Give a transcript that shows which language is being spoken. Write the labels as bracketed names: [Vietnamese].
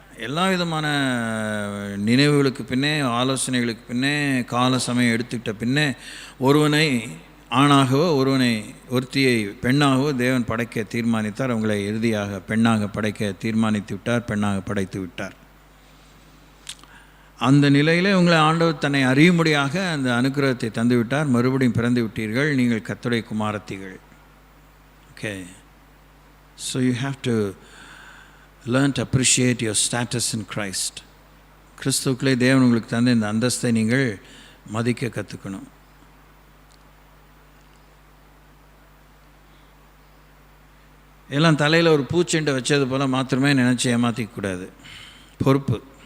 [Tamil] எல்லா விதமான நினைவுகளுக்கு பின்னே, ஆலோசனைகளுக்கு பின்னே, கால சமயம் எடுத்துக்கிட்ட பின்னே ஒருவனை ஆணாகவோ ஒருத்தியை பெண்ணாகவோ தேவன் படைக்க தீர்மானித்தார். அவங்களை இறுதியாக பெண்ணாக படைக்க தீர்மானித்து விட்டார், பெண்ணாக படைத்து விட்டார். அந்த நிலையில் உங்களை ஆண்டவர் தன்னை அறியும்படியாக அந்த அனுக்கிரகத்தை தந்து விட்டார். மறுபடியும் பிறந்து விட்டீர்கள், நீங்கள் கர்த்தருடைய குமாரத்திகள். [English] Okay, so you have to learn to appreciate your status in Christ. [Tamil] கிறிஸ்துவுக்குள்ளே தேவன் உங்களுக்கு தந்த இந்த அந்தஸ்தை நீங்கள் மதிக்க கற்றுக்கணும். எல்லாம் தலையில் ஒரு பூச்செண்டை வச்சது போல் மாத்திரமே நினச்சி ஏமாற்றிக்கூடாது. பொறுப்பு.